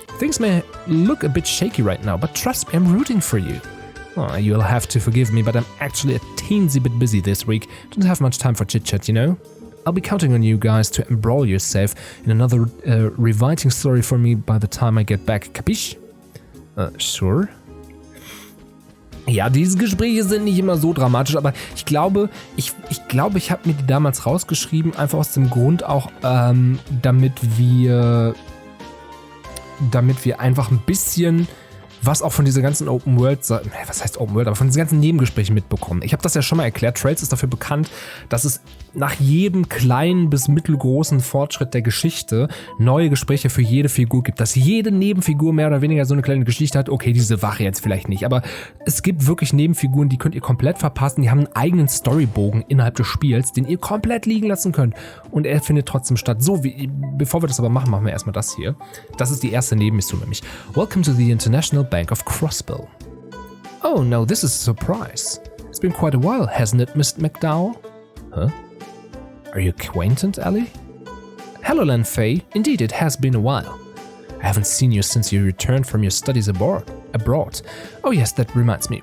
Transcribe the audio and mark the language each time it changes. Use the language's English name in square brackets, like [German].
[English] Things may look a bit shaky right now, but trust me, I'm rooting for you. Oh, you'll have to forgive me, but I'm actually a teensy bit busy this week. Don't have much time for chit-chat, you know? I'll be counting on you guys to embroil yourself in another rewriting story for me by the time I get back. Capiche? Sure. [German] Ja, diese Gespräche sind nicht immer so dramatisch, aber ich glaube, ich habe mir die damals rausgeschrieben, einfach aus dem Grund auch, damit wir einfach ein bisschen was auch von dieser ganzen Open World, was heißt Open World, aber von diesen ganzen Nebengesprächen mitbekommen. Ich habe das ja schon mal erklärt, Trails ist dafür bekannt, dass es nach jedem kleinen bis mittelgroßen Fortschritt der Geschichte neue Gespräche für jede Figur gibt. Dass jede Nebenfigur mehr oder weniger so eine kleine Geschichte hat. Okay, diese Wache jetzt vielleicht nicht, aber es gibt wirklich Nebenfiguren, die könnt ihr komplett verpassen. Die haben einen eigenen Storybogen innerhalb des Spiels, den ihr komplett liegen lassen könnt. Und er findet trotzdem statt. So, bevor wir das aber machen, machen wir erstmal das hier. Das ist die erste Nebenmission nämlich. [English] Welcome to the International Bank of Crossbill. Oh no, this is a surprise. It's been quite a while, hasn't it, Mr. McDowell? Huh? Are you acquainted, Ellie? Hello, Len Fay. Indeed, it has been a while. I haven't seen you since you returned from your studies abroad. Oh yes, that reminds me.